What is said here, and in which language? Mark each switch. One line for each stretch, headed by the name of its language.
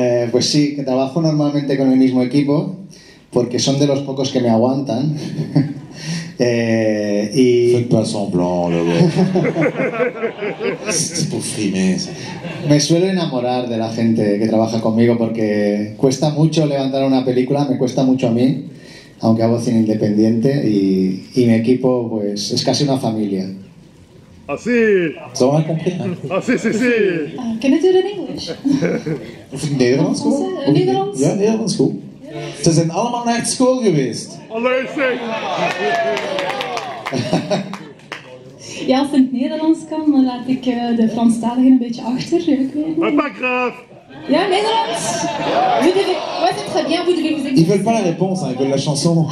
Spanish: Pues sí, que trabajo normalmente con el mismo equipo, porque son de los pocos que me aguantan.
French: Faites pas semblant, le gars. C'est pour frimer.
Spanish: Me suelo enamorar de la gente que trabaja conmigo porque cuesta mucho levantar una película, me cuesta mucho a mí, aunque hago cine independiente, y mi equipo pues es casi una familia. Ah si!
French: Ça va compris? Ah si.
English: Can I do it in English?
Dutch: Of Nederlands school? Nederlands? Ja, Nederlands school. Ze zijn allemaal naar school geweest. Allee zeg! Ja, als het in het Nederlands kan, dan laat ik de Franstaligen een beetje achter. Ik weet niet.
French: Maar pas grave!
Dutch: Ja, Nederlands?
French: Ouais, c'est très bien, vous devez vous exprimer. Ils veulent pas la réponse, hein, ils veulent la chanson.